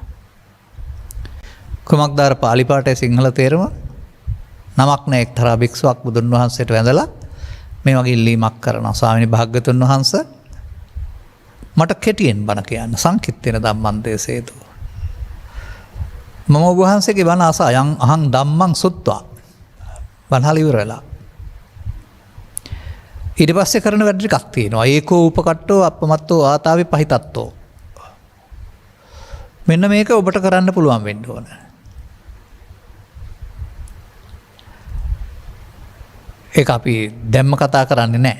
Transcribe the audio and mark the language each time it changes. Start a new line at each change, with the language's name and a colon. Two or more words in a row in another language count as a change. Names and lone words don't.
Sinhala: කුමක්ද අර පාලි පාඨයේ සිංහල තේරුම? නමක් නැහැ එක්තරා භික්ෂුවක් බුදුන් වහන්සේට වැඳලා මේ වගේ ඉල්ලීමක් කරනවා. ස්වාමීනි භාග්‍යතුන් වහන්සේ මට කෙටියෙන් බණ කියන්න,
Pali: සංකිට්ඨේන ධම්මං දේසේතු.
Sinhala: මම ඔබ වහන්සේගේ බණ අසා
Pali: යං අහං ධම්මං සුත්වා
Sinhala: බණහල ඉවර වෙලා. ඊට පස්සේ කරන වැඩ ටිකක් තියෙනවා.
Pali: ඒකෝ උපකට්ඨෝ අපමත්තෝ ආතාවි පහිතත්තෝ.
Sinhala: මෙන්න මේක ඔබට කරන්න පුළුවන් වෙන්න ඕන. ඒක අපි දැම්ම කතා කරන්නේ නැහැ.